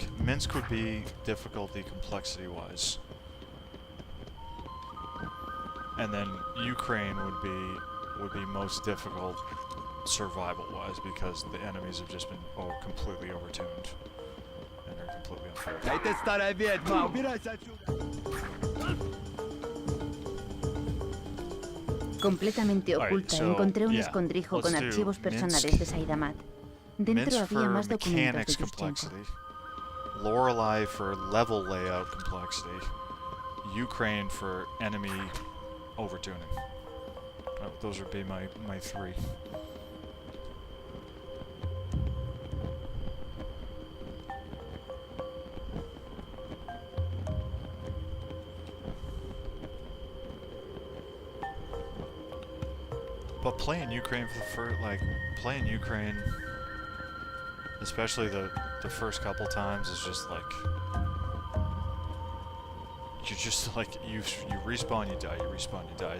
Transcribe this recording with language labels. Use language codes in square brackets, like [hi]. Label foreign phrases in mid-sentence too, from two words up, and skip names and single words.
[en] Minsk would be difficulty complexity-wise, and then Ukraine would be most difficult survival-wise because the enemies have just been completely overtuned and they're completely unfair. [ru] Эй, ты старая ведьма, убирайся отсюда! [es] Completamente oculta, encontré un escondrijo con archivos personales de Saidamat. Dentro había más documentos de Yushchenko. [en] Lorelei for level layout complexity. Ukraine for enemy overtuning. Those would be my three. But playing Ukraine playing Ukraine, especially the first couple times, is just like you respawn, you die, you respawn, you die.